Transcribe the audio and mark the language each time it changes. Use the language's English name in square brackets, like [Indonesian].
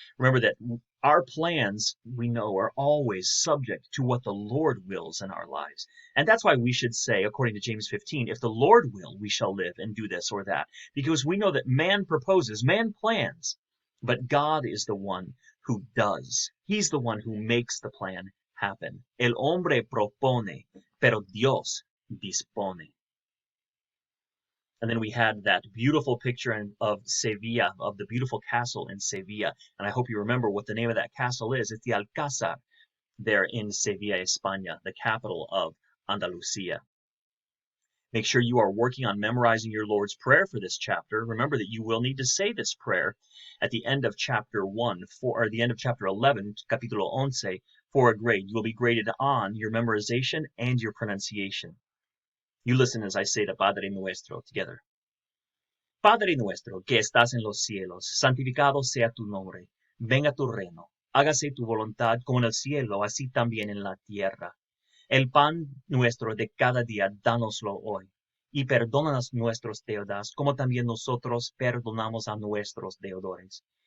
[English] Remember that our plans, we know, are always subject to what the Lord wills in our lives. And that's why we should say, according to James 15, if the Lord will, we shall live and do this or that. Because we know that man proposes, man plans, but God is the one who does. He's the one who makes the plan happen. [Spanish] El hombre propone, pero Dios dispone. [English] And then we had that beautiful picture of Sevilla, of the beautiful castle in Sevilla. And I hope you remember what the name of that castle is. It's the Alcázar there in Sevilla, España, the capital of Andalusia. Make sure you are working on memorizing your Lord's Prayer for this chapter. Remember that you will need to say this prayer at the end of chapter 1, or the end of chapter 11, capítulo 11, for a grade. You will be graded on your memorization and your pronunciation. You listen as I say the Padre Nuestro together. [Spanish] Padre nuestro que estás en los cielos, santificado sea tu nombre. Venga tu reino. Hágase tu voluntad como en el cielo, así también en la tierra. El pan nuestro de cada día, dánoslo hoy. Y perdónanos nuestros deudas, como también nosotros perdonamos a nuestros deudores.